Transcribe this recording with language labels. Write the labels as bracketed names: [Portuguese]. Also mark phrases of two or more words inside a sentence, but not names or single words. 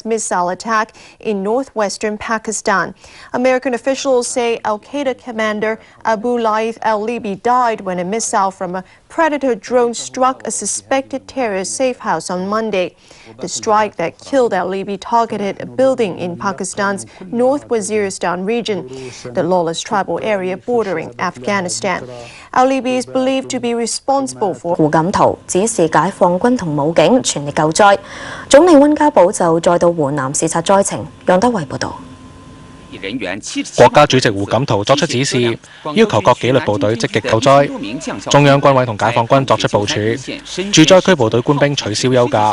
[English] missile attack in northwestern Pakistan. American officials say al-Qaeda commander Abu Laith al-Libi died when a missile from a Predator drone struck a suspected terrorist safe house on Monday. The strike that killed al-Libi targeted a building in Pakistan's North Waziristan region, the lawless tribal area bordering Afghanistan. al-Libi is believed to be responsible for [Cantonese] 胡錦濤指示解放軍同武警全力救災。總理溫家寶就再到湖南視察災情。楊德偉報導。國家主席胡錦濤作出指示，要求各紀律部隊積極救災。中央軍委同解放軍作出部署，駐災區部隊官兵取消休假。